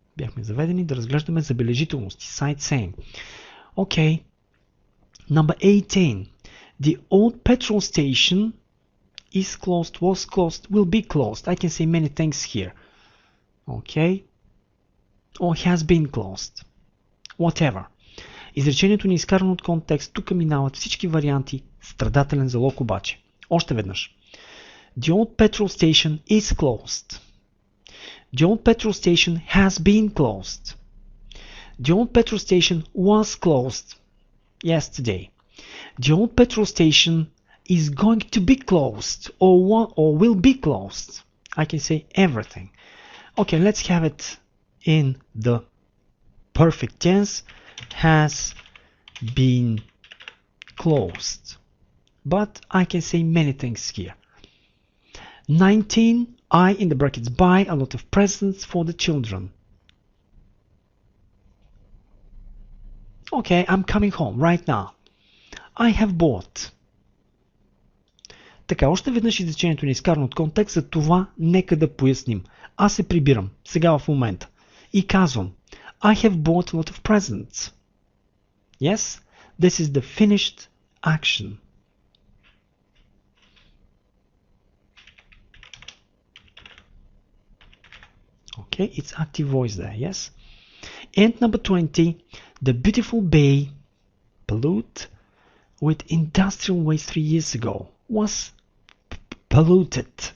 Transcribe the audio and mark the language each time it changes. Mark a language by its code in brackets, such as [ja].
[bg] Бяхме заведени да разглеждаме забележителности. [en] Sightseeing. Okay. Number 18. The old petrol station is closed, was closed, will be closed. I can say many things here. Okay. Or has been closed. Whatever. [bg] Изречението ни е изкарано от контекст. Тук минават всички варианти. Страдателен залог обаче. Още веднъж. [en] The old petrol station is closed. The old petrol station has been closed. The old petrol station was closed yesterday. The old petrol station is going to be closed or will be closed. I can say everything. Okay, let's have it in the perfect tense. Has been closed. But I can say many things here. 19. I, in the brackets, buy a lot of presents for the children. Okay, I'm coming home right now. I have bought. [bg] Така, още веднъж изречението ни е изкарано от контекст, за това нека да поясним. Аз се прибирам, сега в момента, и казвам [en] I have bought a lot of presents. Yes, this is the finished action. Okay, it's active voice there, yes. And number 20, the beautiful bay polluted with industrial waste 3 years ago was polluted.